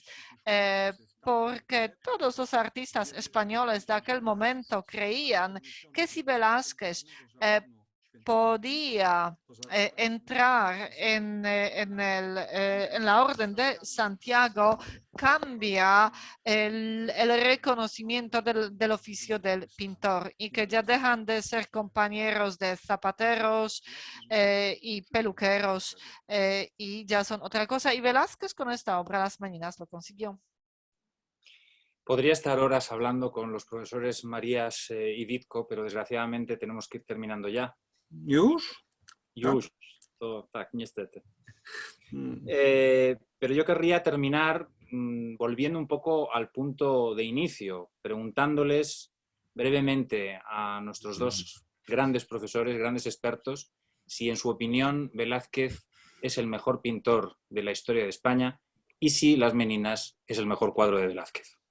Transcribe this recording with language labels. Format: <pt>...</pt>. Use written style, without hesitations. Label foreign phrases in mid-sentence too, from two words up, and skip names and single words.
<es>Porque todos los artistas españoles de aquel momento creían que si Velázquez podía entrar en la Orden de Santiago, cambia el reconocimiento del oficio del pintor y que ya dejan de ser compañeros de zapateros y peluqueros y ya son otra cosa. Y Velázquez con esta obra, Las Meninas, lo consiguió. Podría estar horas hablando con los profesores Marías y Ditko, pero desgraciadamente tenemos que ir terminando ya.</es> <pl>Już? Już, to tak, niestety. Mm.</pl> <es>Pero yo querría terminar volviendo un poco al punto de inicio, preguntándoles brevemente a nuestros dos grandes profesores, grandes expertos, si en su opinión Velázquez es el mejor pintor de la historia de España y si Las Meninas es el mejor cuadro de Velázquez.</es>